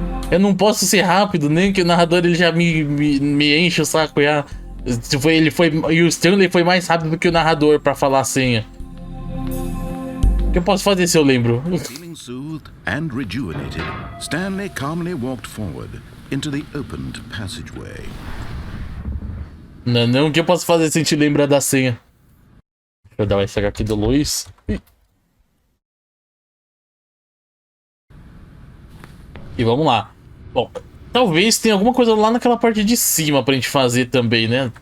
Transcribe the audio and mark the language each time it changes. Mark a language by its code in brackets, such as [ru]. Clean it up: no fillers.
[pt] Eu não posso ser rápido, nem que o narrador ele já me enche o saco já. E o Stanley foi mais rápido do que o narrador pra falar a senha. O que eu posso fazer se eu lembro? [en] Feeling soothed and rejuvenated, Stanley calmly walked forward into the opened passageway. [pt] Não, o que eu posso fazer se a gente lembrar da senha? Deixa eu dar uma SH aqui do Luiz. E vamos lá. Bom, talvez tenha alguma coisa lá naquela parte de cima pra gente fazer também, né?